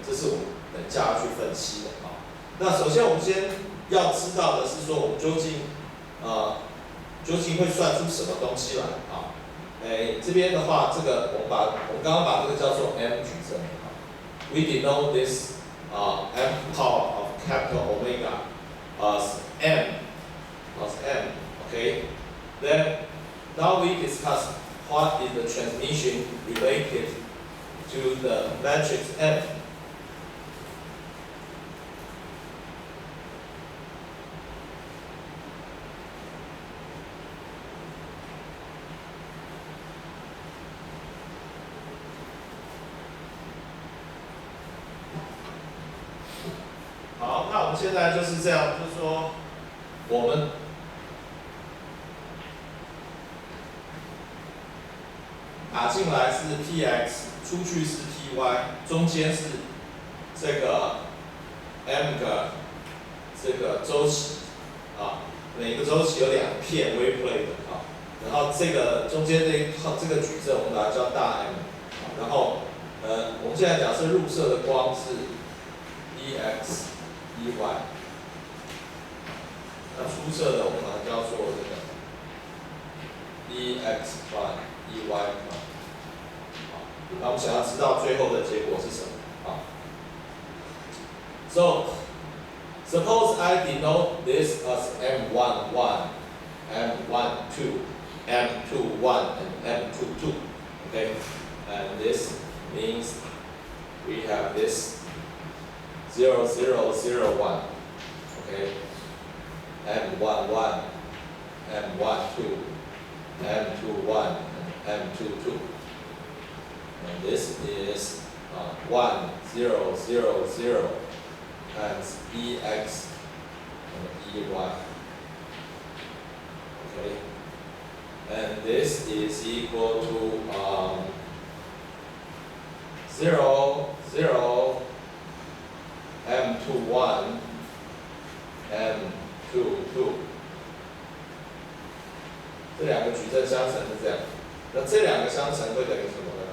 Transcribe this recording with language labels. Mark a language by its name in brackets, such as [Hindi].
[Chinese] 这是我们等一下要去分析的那首先我们先要知道的是说，我们究竟会算出什么东西来这边的话，这个我们刚刚把这个叫做 m 矩阵 [English] We denote this m power of capital omega as m, okay? Then now we discuss what is the transmission related to the matrix M. [Chinese] 好，那我们现在就是这样，就是说，我们打进来是 px， 出去是 py， 中间是这个 m 个这个周期每个周期有两片 wave plate 然后这个中间这个矩阵我们把它叫大 M， 然后我们现在假设入射的光是 EX。 EY， 那出射的我们把它叫做这个 EX prime EY prime， 那我们想要知道最后的结果是什么 [English] So suppose I denote this as M11, M12, M21, and M22. Okay, and this means we have this 0, 0, 0, 1, okay, M11, M12, M21, and M22. And this is 1, 0, 0, 0 times EX and EY. Okay, and this is equal to 0, 0, M21, M22， [Chinese] 这两个矩阵相乘是这样，那这两个相乘会等于什么呢？